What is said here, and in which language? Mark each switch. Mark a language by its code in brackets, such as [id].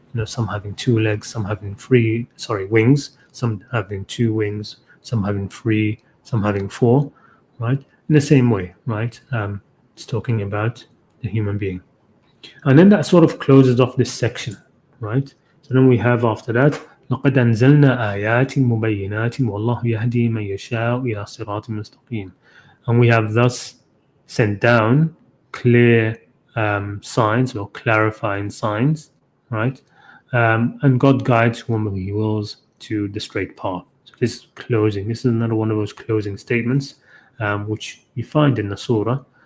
[en] Some having 2 legs, some having wings, some having 2 wings, some having 3, some having 4, right? In the same way, right? It's talking about the human being. And then that sort of closes off this section, right? So then we have after that, [ar] لَقَدْ أَنزَلْنَا آيَاتٍ مُبَيِّنَاتٍ وَاللَّهُ يَهْدِي مَن يَشَاءُ إِلَى صِرَاطٍ مُسْتَقِيمٍ. [en] And we have thus sent down clear signs or clarifying signs, right? And God guides whom He wills to the straight path. So this is closing. This is another one of those closing statements, which you find in the surah.